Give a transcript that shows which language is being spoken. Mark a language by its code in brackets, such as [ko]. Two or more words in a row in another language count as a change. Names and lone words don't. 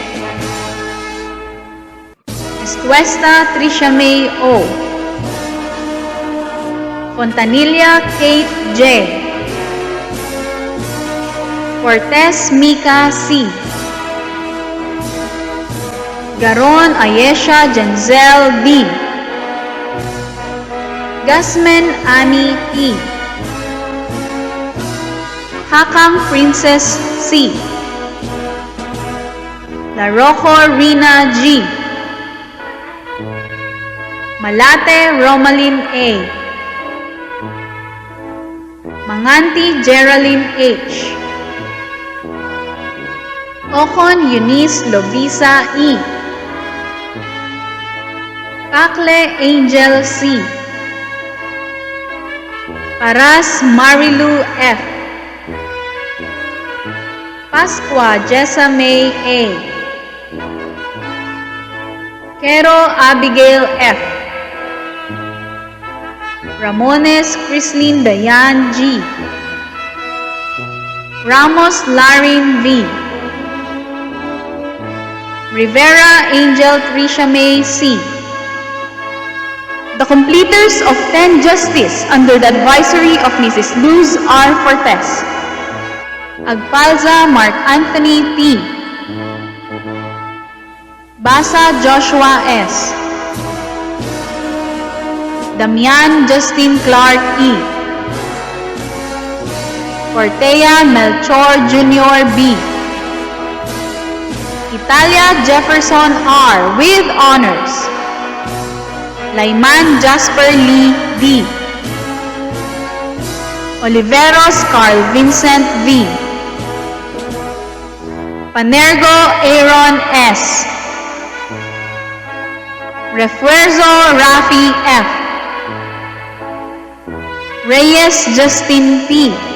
[en] Estuesta Tricia May O. Fontanilla Kate J. Cortez Mika C. Garon Ayesha Jenzel D. Gasmen Annie E. Hakang Princess C. Larojo Rina G. Malate Romalyn A. Manganti Geraldine H. Ocon Eunice Lovisa E. Pakle Angel C. Paras Marilu F. Pascua Jessa May A. Quero Abigail F. Ramones Crislin Dayan G. Ramos Larin V. Rivera Angel Tricia May C. The completers of 10 Justice under the advisory of Mrs. Luz R. Fortes. Agpalza Mark Anthony T. Basa Joshua S. Damian Justin Clark E. Cortea Melchor Jr. B. Italia Jefferson R. with honors. Layman Jasper Lee D. Oliveros Carl Vincent V. Panergo Aaron S. Refuerzo Rafi F. Reyes Justin P.